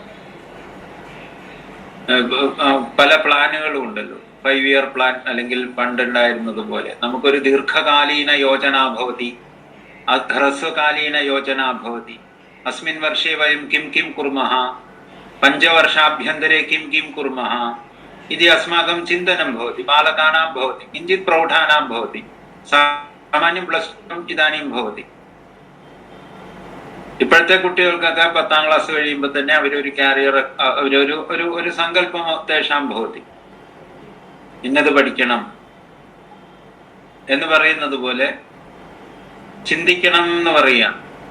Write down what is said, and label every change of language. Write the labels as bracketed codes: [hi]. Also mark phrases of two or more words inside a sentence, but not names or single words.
[ml] പല പ്ലാനുകളും ഉണ്ടല്ലോ. 5 [en] year plan [ml] അല്ലെങ്കിൽ പണ്ടുണ്ടായിരുന്നത് പോലെ നമുക്കൊരു [sa] ദീർഘകാലീന യോജന ഭവതി, ഹ്രസ്വകാലീന യോജന ഭവതി. അസ്മിൻ വർഷേ വയം കിം കിം കുർമഃ, 5 വർഷാഭ്യന്തരെ കിം കിം കുർമഃ इति अस्माकं चिन्तनं भवति. बालकानां भवति, किञ्चित् प्रौढानां भवति, सामान्यं +2 इदानीं भवति. [ml] ഇപ്പോഴത്തെ കുട്ടികൾക്കൊക്കെ 10ാം ക്ലാസ് കഴിയുമ്പോൾ തന്നെ അവരൊരു കാരിയർ ഒരു [sa] സങ്കല്പം തേഷാം ഭവതി. [ml] ഇന്നത് പഠിക്കണം എന്ന് പറയുന്നത് പോലെ ചിന്തിക്കണം എന്ന് പറയാം.